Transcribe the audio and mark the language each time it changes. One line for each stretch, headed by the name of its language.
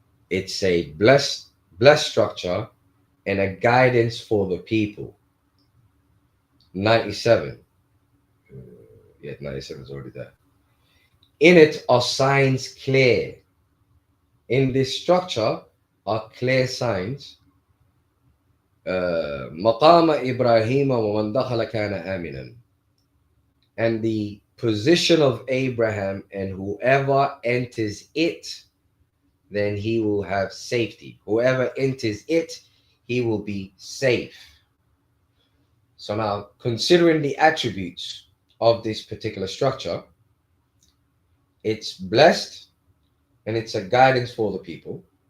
English: It's a blessed structure and a guidance for the people. 97. Yeah, 97 is already there. In it are signs clear. In this structure are clear signs.
Arabic: مقام إبراهيم ومن دخل كان آمنا.
English: And the position of Abraham, and whoever enters it, then he will have safety. Whoever enters it, he will be safe. So now, considering the attributes of this particular structure, it's blessed and it's a guidance for the people.